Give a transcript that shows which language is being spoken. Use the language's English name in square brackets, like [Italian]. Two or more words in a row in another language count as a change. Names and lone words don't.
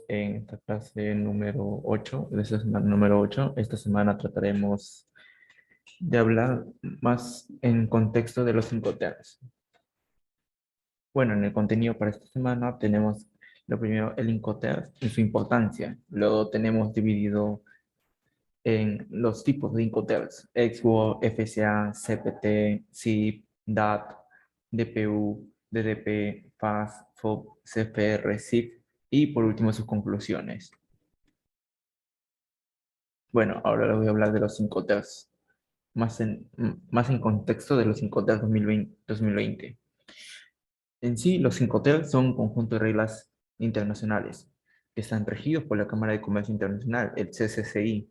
[Spanish] En esta clase número 8, de esta semana número 8, esta semana trataremos de hablar más en contexto de los Incoterms. Bueno, en el contenido para esta semana tenemos lo primero, el Incoterm y su importancia. Luego tenemos dividido en los tipos de Incoterms: XWORD, FSA, CPT, ZIP, DAT, DPU, DDP, FAS, FOB, CFR, ZIP y por último sus conclusiones. Bueno, ahora les voy a hablar de los Incoterms, más en contexto de los Incoterms 2020. En sí, los Incoterms son un conjunto de reglas internacionales que están regidos por la Cámara de Comercio Internacional, el CCCI.